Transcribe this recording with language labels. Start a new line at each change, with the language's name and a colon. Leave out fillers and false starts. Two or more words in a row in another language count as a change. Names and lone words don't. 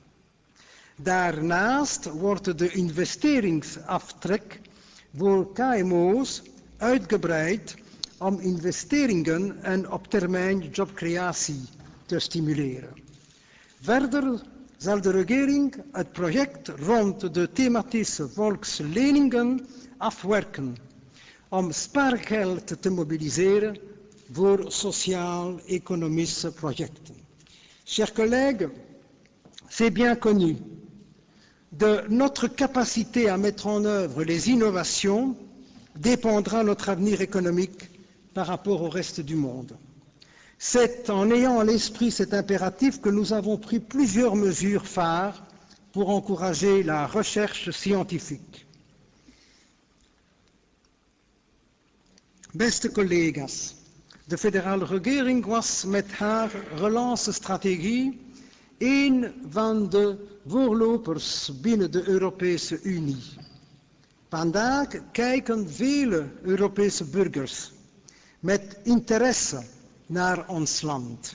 Dutch: Daarnaast wordt de investeringsaftrek voor KMO's uitgebreid om investeringen en op termijn jobcreatie te stimuleren. Verder zal de regering het project rond de thematische volksleningen afwerken om spaargeld te mobiliseren voor sociaal-économische projecten.
French: Chers collègues, c'est bien connu. De notre capacité à mettre en œuvre les innovations dépendra notre avenir économique par rapport au reste du monde. C'est en ayant à l'esprit cet impératif que nous avons pris plusieurs mesures phares pour encourager la recherche scientifique.
Dutch: Beste collega's, de federale regering was met haar relancestrategie een van de voorlopers binnen de Europese Unie. Vandaag kijken vele Europese burgers met interesse naar ons land.